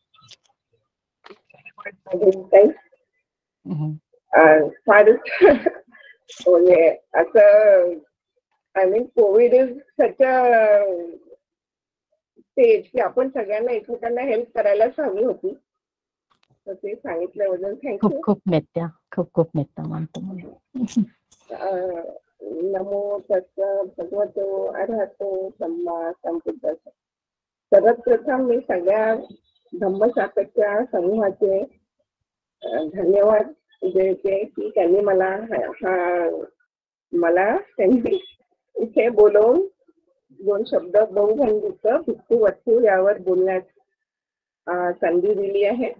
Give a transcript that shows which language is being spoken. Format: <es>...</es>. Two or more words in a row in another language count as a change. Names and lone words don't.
<mr>फारच म्हणजे असं</mr> <en>I mean COVID is such a stage</en> <mr>की आपण सगळ्यांना एकमेकांना हेल्प करायलाच हवी होती. तर ते सांगितल्याबद्दल थँक्यू. खूप मित्ता मानतो.</mr> <pi>नमो तस्स भगवतो अरहतो सम्मा संबुद्धस्स.</pi> <mr>सर्वात प्रथम मी सगळ्या धम्मशाखाच्या समूहाचे धन्यवाद देते की त्यांनी त्यांनी इथे बोलवून 2 शब्द बहुभंडीक भिक्खुवत्तू यावर बोलण्यास संधी दिली आहे.</mr>